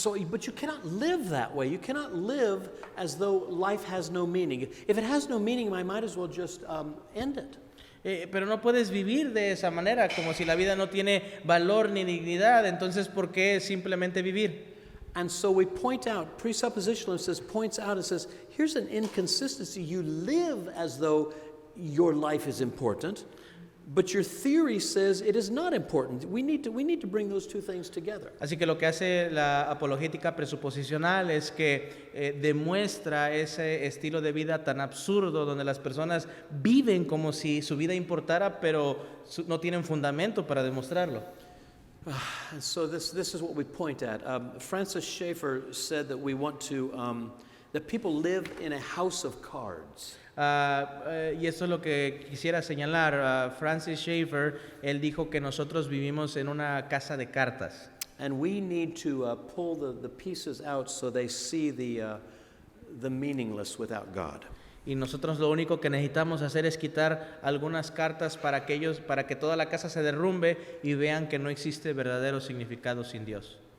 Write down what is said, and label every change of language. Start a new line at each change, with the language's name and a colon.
English: But you cannot live that way. You cannot live as though life has no meaning. If it has no meaning, I might as well just end it.
Spanish: Pero no puedes vivir de esa manera, como si la vida no tiene valor ni dignidad. Entonces, ¿por qué simplemente vivir?
English: And so we point out, presuppositionalism points out and says, here's an inconsistency. You live as though your life is important, but your theory says it is not important. We need to bring those two things together.
Spanish: Así que lo que hace la apologética presuposicional es que demuestra ese estilo de vida tan absurdo donde las personas viven como si su vida importara, pero no tienen fundamento para demostrarlo.
English: And so this is what we point at. Francis Schaeffer said that we want to that people live in a house of cards.
Spanish: Y eso es lo que quisiera señalar. Francis Schaeffer, él dijo que nosotros vivimos en una casa de cartas.
English: And we need to pull the pieces out so they see the meaningless without God.
Spanish: Y nosotros lo único que necesitamos hacer es quitar algunas cartas para que toda la casa se derrumbe y vean que no existe verdadero significado sin Dios.